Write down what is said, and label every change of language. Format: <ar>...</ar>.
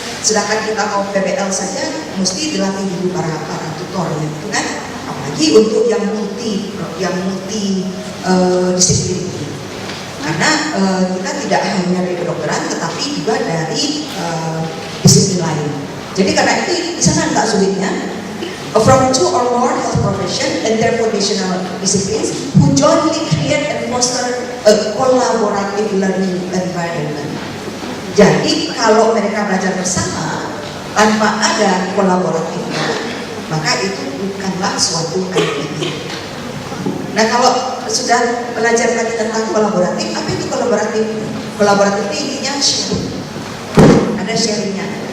<id>Sedangkan kita mau PBL saja, mesti dilatih dulu para tutornya, gitu kan? Apalagi untuk yang multi disiplin. Karena kita tidak hanya dari kedokteran, tetapi juga dari disiplin lain. Jadi karena itu di sana tak sulitnya.</id> <en>From 2 or more health profession and their foundational disciplines who jointly create and foster a collaborative learning environment.</en> <id>Jadi kalau mereka belajar bersama tanpa ada kolaboratifnya, maka itu bukanlah suatu IPE. Nah kalau sudah belajar lagi tentang kolaboratif, apa itu kolaboratif? Kolaboratif ini intinya sharing. Ada sharingnya.</id>